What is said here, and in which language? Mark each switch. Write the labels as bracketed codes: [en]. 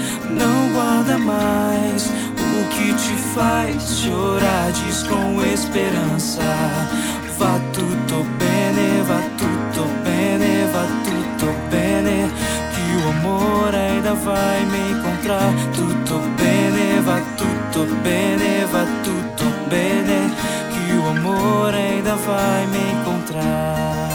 [pt] Não guarda mais o que te faz chorar, diz com esperança. [it] Va tutto bene, va tutto bene, va tutto bene. [pt] Que o amor ainda vai me encontrar. [it] Tutto bene, va tutto bene, va tutto bene. [pt] Que o amor ainda vai me encontrar.